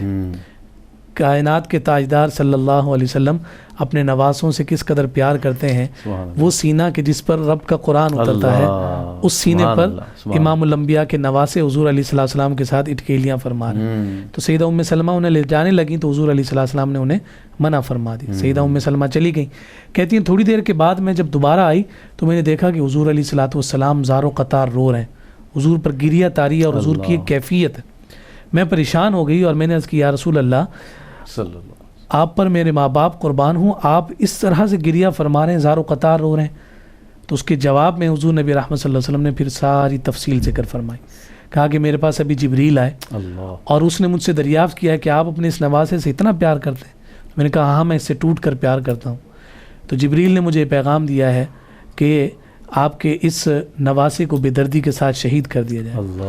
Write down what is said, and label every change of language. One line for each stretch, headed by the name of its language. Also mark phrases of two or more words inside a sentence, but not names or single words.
Urdu: کائنات کے تاجدار
Arabic: صلی اللہ علیہ وسلم
Urdu: اپنے نواسوں سے کس قدر پیار کرتے ہیں، وہ سینہ کہ جس پر رب کا قرآن اترتا ہے، اس سینے پر امام الانبیاء کے نواسے حضور
Arabic: علیہ السلام
Urdu: کے ساتھ اٹکیلیاں فرما رہے ہیں۔ تو سیدہ ام سلمہ انہیں لے جانے لگیں تو حضور
Arabic: علیہ السلام
Urdu: نے انہیں منع فرما دی۔ سیدہ ام سلمہ چلی گئیں۔ کہتی ہیں تھوڑی دیر کے بعد میں جب دوبارہ آئی تو میں نے دیکھا کہ حضور
Arabic: علیہ السلام
Urdu: زار و قطار رو رہے ہیں، حضور پر گریہ تاری ہے اور حضور کی ایک کیفیت ہے۔ میں پریشان ہو گئی اور میں نے عرض کی
Arabic: یا رسول اللہ
Urdu: آپ پر میرے ماں باپ قربان ہوں، آپ اس طرح سے گریہ فرما رہے ہیں، زار و قطار رو رہے ہیں۔ تو اس کے جواب میں حضور نبی رحمت
Arabic: صلی اللہ علیہ وسلم
Urdu: نے پھر ساری تفصیل ذکر فرمائی، کہا کہ میرے پاس ابھی جبریل آئے اور اس نے مجھ سے دریافت کیا ہے کہ آپ اپنے اس نواسے سے اتنا پیار کرتے ہیں۔ میں نے کہا ہاں میں اس سے ٹوٹ کر پیار کرتا ہوں۔ تو جبریل نے مجھے پیغام دیا ہے کہ آپ کے اس نواسے کو بے دردی کے ساتھ شہید کر دیا جائے۔